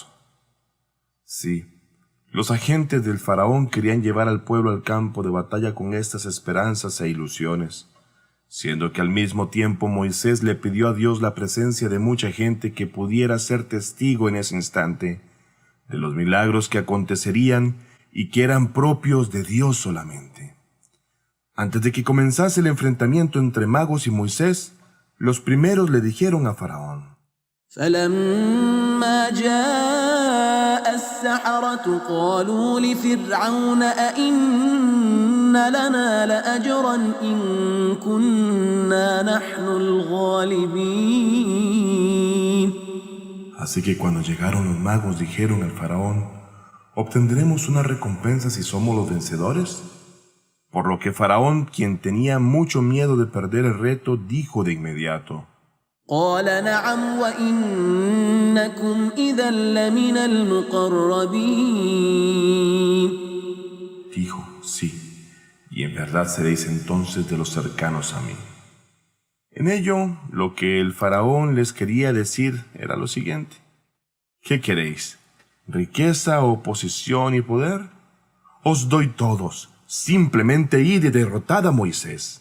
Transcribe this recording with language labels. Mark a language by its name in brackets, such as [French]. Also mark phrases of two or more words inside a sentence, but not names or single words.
[Spanish] Sí, los agentes del faraón querían llevar al pueblo al campo de batalla con estas esperanzas e ilusiones, siendo que al mismo tiempo Moisés le pidió a Dios la presencia de mucha gente que pudiera ser testigo en ese instante de los milagros que acontecerían y que eran propios de Dios solamente. Antes de que comenzase el enfrentamiento entre magos y Moisés, los primeros le dijeron a Faraón: [Arabic] فلما جاء السحرة قالوا لفرعون أئن لنا لأجرا إن كنا نحن الغالبين. [Spanish] Así que cuando llegaron los magos dijeron al faraón: ¿obtendremos una recompensa si somos los vencedores? Por lo que Faraón, quien tenía mucho miedo de perder el reto, dijo de inmediato: [Arabic] قال نعم وإنكم إذا لمن المقربين. [Spanish] Dijo: sí, y en verdad seréis entonces de los cercanos a mí. En ello, lo que el faraón les quería decir era lo siguiente: ¿qué queréis? ¿Riqueza o posición y poder? Os doy todos, simplemente id y derrotad a Moisés.